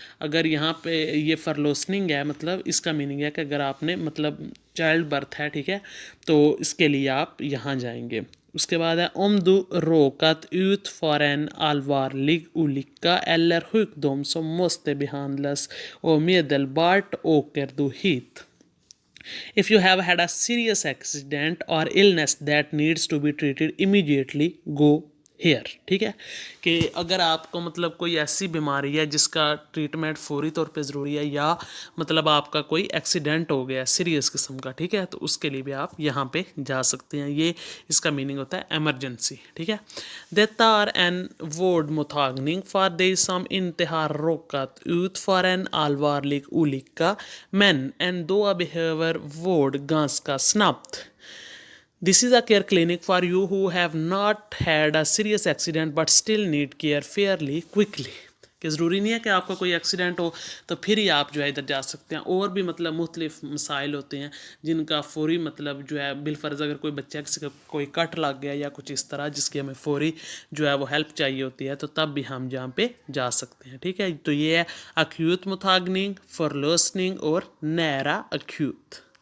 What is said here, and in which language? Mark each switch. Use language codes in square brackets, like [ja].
[hi] अगर यहाँ पे ये फरलोसनिंग है मतलब इसका मीनिंग है कि अगर आपने मतलब चाइल्ड बर्थ है, ठीक है, तो इसके लिए आप यहाँ जाएंगे। उसके बाद है [sv] om du råkat ut för en allvarlig olycka eller sjukdom som måste behandlas omedelbart åker du hit. [en] If you have had a serious accident or illness that needs to be treated immediately, go here, [hi] ठीक है, कि अगर आपको मतलब कोई ऐसी बीमारी है जिसका ट्रीटमेंट फौरी तौर पे ज़रूरी है, या मतलब आपका कोई एक्सीडेंट हो गया सीरियस किस्म का, ठीक है, तो उसके लिए भी आप यहाँ पे जा सकते हैं। ये इसका मीनिंग होता है एमरजेंसी, ठीक है। [sv] Detta är en vårdmottagning för dig som inte har råkat ut för en allvarlig olycka men ändå behöver vård ganska snabbt. [en] This is a care clinic for you who have not had a serious accident but still need care fairly quickly, [hi] कि ज़रूरी नहीं है कि आपका कोई accident हो तो फिर ही आप जो है इधर जा सकते हैं। और भी मतलब मुख्तलिफ मसाइल होते हैं जिनका फौरी मतलब जो है बिलफर्ज अगर कोई बच्चा किसी का कोई कट लग गया या कुछ इस तरह जिसकी हमें फौरी जो है वो हेल्प चाहिए होती है, तो तब भी हम जहाँ पे जा सकते हैं, ठीक है। तो ये है अक्यूट मुथागनिंग, फॉरलोसनिंग और नैरा अक्यूट।